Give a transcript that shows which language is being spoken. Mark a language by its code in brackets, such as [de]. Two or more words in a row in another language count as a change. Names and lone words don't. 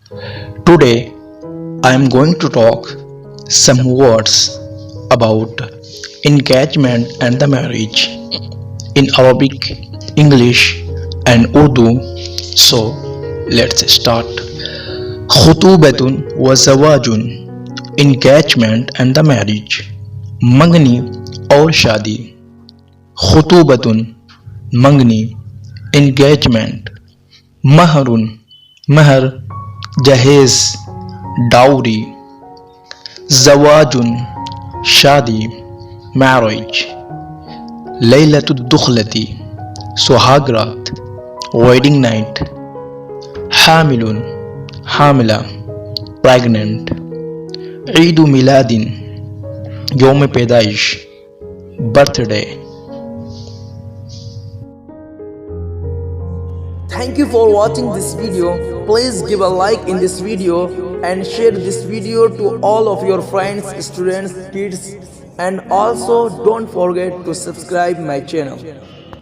[en] Today I am going to talk some words about engagement and the marriage in Arabic, English and Urdu. So let's start. [ar] خطوبة وزواج [en] engagement and the marriage [ur] منگنی اور शादी خطوبة मंगनी engagement महरुन महर [ar] जहेज डाउरी जवाजुन शादी marriage ليلة الدخلة सुहागरात [en] wedding night [ar] حاملٌ حاملة pregnant عيد ميلاد योम पैदाइश birthday. [en] Thank you for watching this video. Please give a like in this video and share this video to all of your friends, students, kids, and also don't forget to subscribe my channel.